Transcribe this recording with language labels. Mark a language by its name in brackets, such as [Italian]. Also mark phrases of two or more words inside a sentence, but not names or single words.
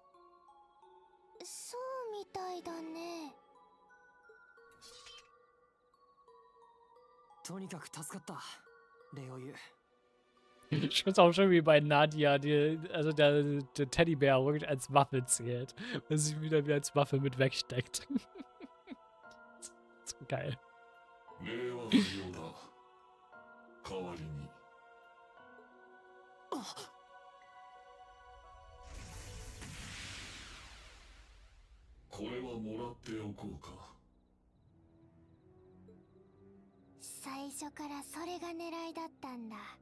[Japanese] そうみたいだね。とにかく助かった。レオユ。 [German] Ich find's auch schön, wie bei Nadia, also der Teddybär wirklich als Waffe zählt. Weil sie wieder wie als Waffe mit wegsteckt. So geil. [Japanese] これはもらっておこうか。最初からそれが狙いだったんだ。